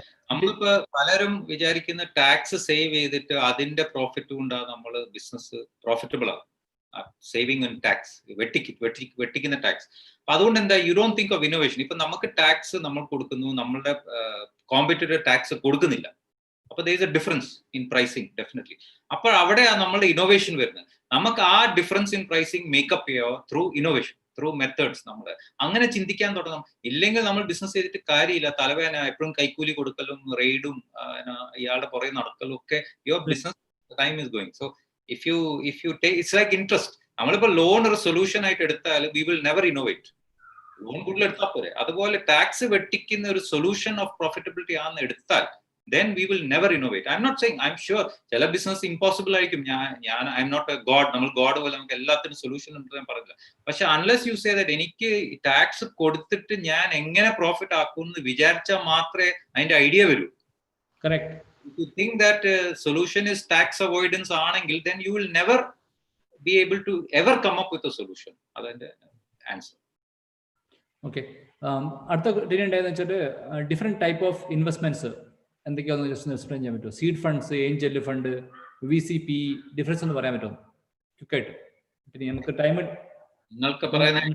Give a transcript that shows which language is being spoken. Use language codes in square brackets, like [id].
[ml] നമ്മളിപ്പോ പലരും വിചാരിക്കുന്ന ടാക്സ് സേവ് ചെയ്തിട്ട് അതിന്റെ പ്രോഫിറ്റ് കൊണ്ടാണ് നമ്മൾ ബിസിനസ് പ്രോഫിറ്റബിൾ ആണ്. Saving in tax, വെട്ടിക്കുന്ന tax. അപ്പൊ അതുകൊണ്ട് എന്താ, [en] You don't think of innovation. [ml] ഇപ്പൊ നമുക്ക് ടാക്സ് നമ്മൾ കൊടുക്കുന്നു, നമ്മളുടെ കോമ്പറ്റീറ്റർ ടാക്സ് കൊടുക്കുന്നില്ല. [en] അപ്പൊ there is a difference in pricing definitely. [ml] അപ്പോൾ അവിടെയാണ് നമ്മളുടെ ഇന്നോവേഷൻ വരുന്നത്. നമുക്ക് ആ difference in pricing makeup ചെയ്യാവോ through innovation, through methods. നമ്മൾ അങ്ങനെ ചിന്തിക്കാൻ തുടങ്ങണം. ഇല്ലെങ്കിൽ നമ്മൾ ബിസിനസ് ചെയ്തിട്ട് കാര്യമില്ല. തലവേദന, എപ്പോഴും കൈക്കൂലി കൊടുക്കലും റെയ്ഡും ഇയാളുടെ പുറകെ നടക്കലും ഒക്കെ [en] Your business time is going. So if you take, it's like interest. [ml] നമ്മളിപ്പോ ലോൺ ഒരു സൊല്യൂഷൻ ആയിട്ട് എടുത്താൽ [en] we will never innovate. [ml] Loan കൂടുതൽ എടുത്താൽ പോരെ. അതുപോലെ ടാക്സ് വെട്ടിക്കുന്ന ഒരു സൊല്യൂഷൻ ഓഫ് പ്രോഫിറ്റബിലിറ്റി ആണെന്ന് എടുത്താൽ [en] then we will never innovate. I'm not saying, I'm sure [ml] ചില ബിസിനസ് ഇമ്പോസിബിൾ ആയിരിക്കും. [en] ഞാൻ I am not a god. [ml] നമ്മൾ ഗോഡ് പോലെ നമുക്ക് എല്ലാത്തിനും സൊല്യൂഷൻ ഉണ്ട് ഞാൻ പറഞ്ഞില്ല. പക്ഷെ [en] unless you say that [ml] എനിക്ക് ടാക്സ് കൊടുത്തിട്ട് ഞാൻ എങ്ങനെ പ്രോഫിറ്റ് ആക്കുമെന്ന് വിചാരിച്ചാൽ മാത്രമേ അതിന്റെ ഐഡിയ വരൂ. Correct. [en] If you think that solution is tax avoidance ആണെങ്കിൽ then you will never be able to ever come up with a solution. [ml] അതെന്റെ ആൻസർ. ഓക്കെ, അടുത്ത ഡീൽ ഉണ്ടായെന്ന് വെച്ചാൽ ഡിഫറെന്റ് ടൈപ്പ് ഓഫ് ഇൻവെസ്റ്റ്മെന്റ്സ് എന്തൊക്കെയാണെന്ന് ജസ്റ്റ് എക്സ്പ്ലെയിൻ ചെയ്യാൻ പറ്റുമോ? Seed funds, Angel fund, VCP, difference ഒന്ന് പറയാൻ പറ്റുമോ ക്വിക്കായിട്ട്? പിന്നെ നമുക്ക് ടൈം നിങ്ങൾക്ക് പറയാൻ